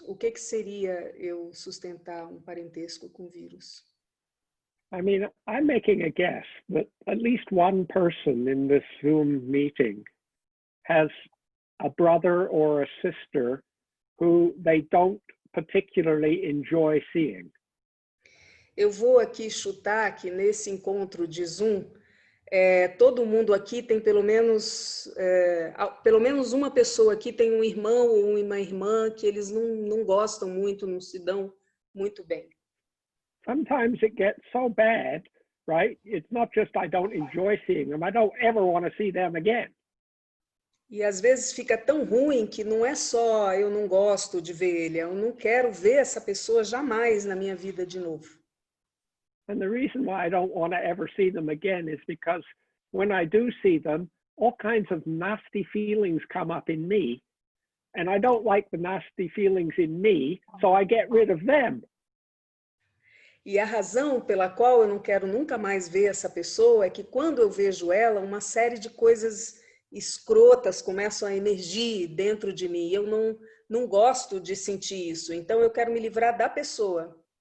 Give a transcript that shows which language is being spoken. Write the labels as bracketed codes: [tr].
[pt] O que seria eu sustentar um parentesco com o vírus? [en] I mean, I'm making a guess that at least one person in this Zoom meeting has a brother or a sister who they don't particularly enjoy seeing. [pt] Eu vou aqui chutar que nesse encontro de Zoom, todo mundo aqui tem pelo menos uma pessoa aqui tem um irmão ou uma irmã que eles não gostam muito, não se dão muito bem. [en] Sometimes it gets so bad, right? It's not just I don't enjoy seeing them, I don't ever want to see them again. [pt] E às vezes fica tão ruim que não é só eu não gosto de ver ele, eu não quero ver essa pessoa jamais na minha vida de novo. [en] And the reason why I don't want to ever see them again is because when I do see them, all kinds of nasty feelings come up in me, and I don't like the nasty feelings in me, so I get rid of them. [pt] E a razão pela qual eu não quero nunca mais ver essa pessoa é que quando eu vejo ela, uma série de coisas escrotas começam a emergir dentro de mim. Eu não gosto de sentir isso, então eu quero me livrar da pessoa.